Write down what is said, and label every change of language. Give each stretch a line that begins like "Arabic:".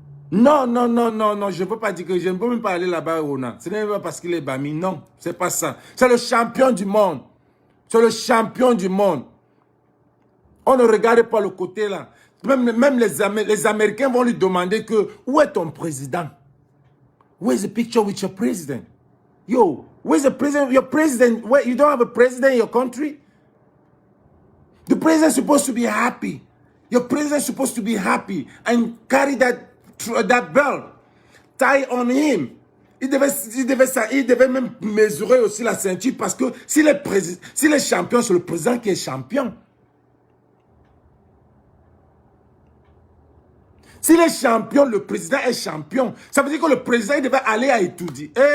French: Non, non, non, non, non, je ne peux pas dire que je ne peux même pas aller là-bas, Rona. Ce n'est pas parce qu'il est Bami, non, c'est pas ça. C'est le champion du monde. C'est le champion du monde. On ne regarde pas le côté là. Même les Américains vont lui demander que, où est ton président?
English: Where's the picture with your president? Yo, where's the president? Your president, you don't have a president in your country? The president is supposed to be happy. Your president is supposed to be happy and carry that belt, tie on him.
French: Il devait même mesurer aussi la ceinture parce que s'il est champion, c'est le président qui est champion. S'il est champion, le président est champion. Ça veut dire que le président il devait aller à étudier.